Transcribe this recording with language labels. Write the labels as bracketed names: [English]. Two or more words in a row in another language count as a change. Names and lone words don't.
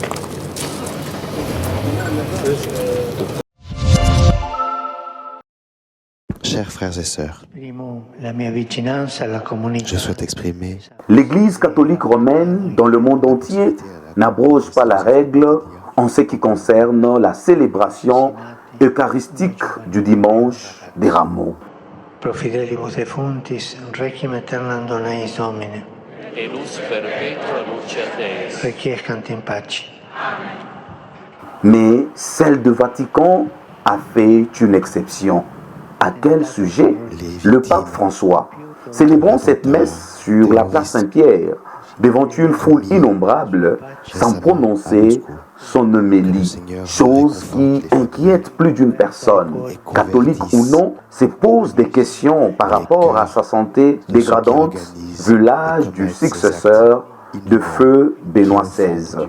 [French] Chers frères et sœurs, je souhaite exprimer l'Église catholique romaine dans le monde entier n'abroge pas la règle en ce qui concerne la célébration eucharistique du dimanche des Rameaux. [Latin] Pro fidelibus defuntis, requiem aeternam dona eis Domine. Et lux perpetua luceat Deus. Requiescant in pace. [French] Mais celle de Vatican a fait une exception. À quel sujet? Le pape François, célébrant cette messe sur la place Saint-Pierre, devant une foule innombrable, sans prononcer son homélie, chose qui inquiète plus d'une personne, catholique ou non, se pose des questions par rapport à sa santé dégradante, vu l'âge du successeur de feu Benoît XVI.